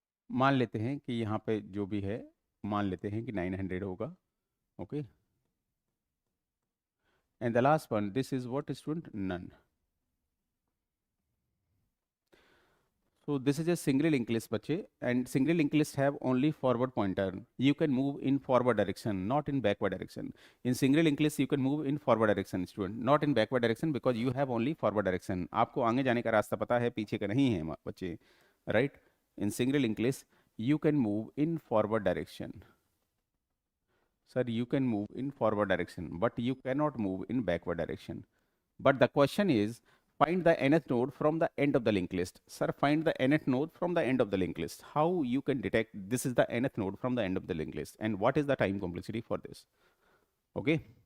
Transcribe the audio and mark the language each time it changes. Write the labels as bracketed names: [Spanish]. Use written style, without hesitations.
[Hindi] मान लेते हैं कि यहाँ पे जो भी है मान लेते हैं कि 900 होगा. [English] Okay. And the last one, this is what, student? None. So this is a single linked list, bache, and single linked list have only forward pointer. You can move in forward direction, not in backward direction. In single linked list, you can move in forward direction, student, not in backward direction, because you have only forward direction. [Hindi] आपको आगे जाने का रास्ता पता है, पीछे का नहीं है बच्चे, right? [English] In single linked list, you can move in forward direction. Sir, you can move in forward direction, but you cannot move in backward direction. But the question is, find the nth node from the end of the linked list. Sir, find the nth node from the end of the linked list. How you can detect this is the nth node from the end of the linked list, and what is the time complexity for this? Okay.